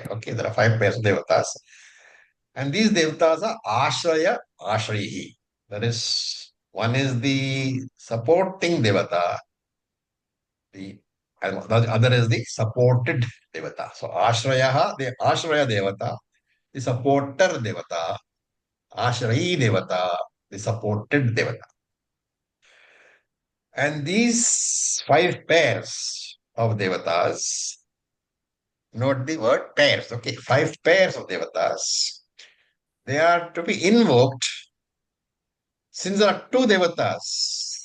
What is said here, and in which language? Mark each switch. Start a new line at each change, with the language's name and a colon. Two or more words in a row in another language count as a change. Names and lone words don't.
English: Okay, there are 5 pairs of devatas. And these devatas are
Sanskrit: Ashraya, Ashrayihi.
English: That is, one is the supporting devata, and the other is the supported devata. So Ashrayaha, the
Sanskrit: Ashraya devata,
English: the supporter devata,
Sanskrit: Ashrayi devata,
English: the supported devata. And these 5 pairs of devatas, note the word pairs, okay, 5 pairs of devatas, they are to be invoked since there are 2 devatas.